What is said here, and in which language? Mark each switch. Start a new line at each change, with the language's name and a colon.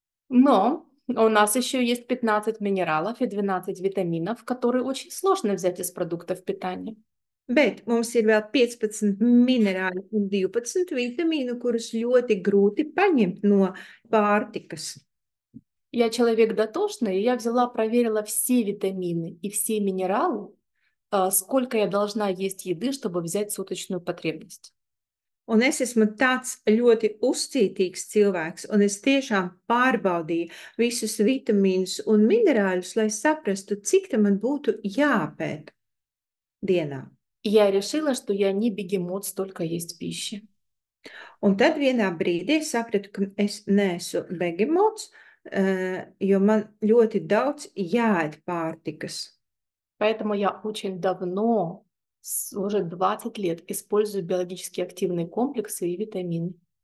Russian: Но у нас еще есть 15 минералов и 12 витаминов, которые очень сложно взять из продуктов питания.
Latvian: Bet mums ir vēl 15 minerāli un 12 vitamīnu, kurus ļoti grūti paņemt no pārtikas.
Russian: Я человек дотошный, и я взяла, проверила все витамины и все минералы, сколько я должна есть еды, чтобы взять суточную потребность.
Latvian: Un es esmu tāds ļoti uzcītīgs cilvēks, un es tiešām pārbaudīju visus vitamīnus un minerāļus, lai saprastu, cik tam man būtu jāpēta dienā.
Russian: И я решила, что я не бегемот столько есть пищи.
Latvian: Un tad vienā brīdī es sapratu, ka es neesmu begemots, jo man ļoti daudz jāēd pārtikas.
Russian: Поэтому я очень давно, уже 20 лет, использую биологически активные комплексы и витамины.